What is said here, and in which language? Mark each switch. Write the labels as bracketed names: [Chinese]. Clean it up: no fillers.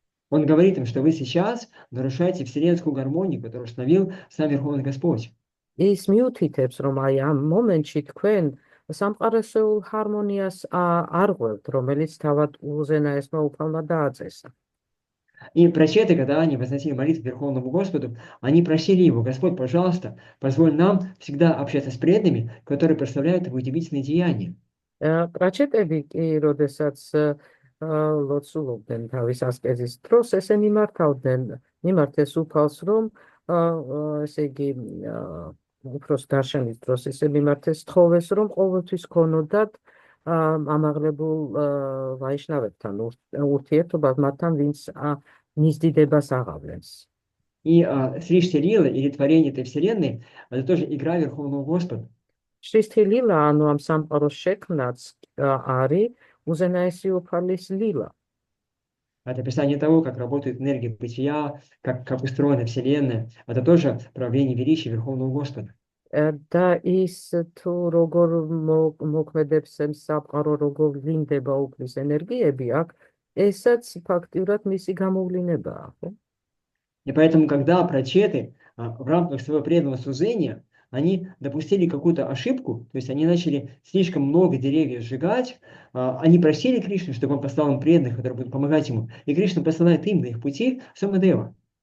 [Russian] Он говорит им, что вы сейчас нарушаете вселенскую гармонию, которую установил сам Верховный Господь. [Georgian] ის მიუთითებს, რომ აი ამ მომენტში თქვენ სამყაროსეულ ჰარმონიას არ ღვევთ, რომელიც თავად უზენაესმა უფალმა დააწესა. [Russian] И прачеты, когда они возносили молитву Верховному Господу, они просили его: Господь, пожалуйста, позволь нам всегда общаться с преданными, которые прославляют его удивительные деяния. [Georgian] პრაჩეტები კი, როდესაც ლოცულობდნენ თავის ასკეზის დროს, ესე მიმართეს უფალს, რომ ესე იგი უფროს დარშენის დროს ესე მიმართეს თხოვეს, რომ ყოველთვის ქონოდათ ამაღლებულ ვაიშნავებთან ურთიერთობა მათთან, ვინც მისდიდებას აღავლენს. [Russian] И Сришти Лила, или творение этой вселенной, это тоже игра Верховного Господа. [Georgian] შრიშთი ლილა, ანუ ამ სამყაროს შექმნაც არის უზენაესი უფალის ლილა. [Russian] Это описание того, как работает энергия бытия, как устроена Вселенная. Это тоже проявление величия Верховного Господа. [Georgian] და ის თუ როგორ მოქმედებს სამყარო, როგორ ვლინდება უფლის ენერგიები, აქ ესაც ფაქტიურად მისი გამოვლინებაა. [Russian] И поэтому, когда прачеты в рамках своего преданного служения, они допустили какую-то ошибку, то есть они начали слишком много деревьев сжигать, они просили Кришну, чтобы он послал им преданных, которые будут помогать ему, и Кришна посылает им на их пути Сомадева.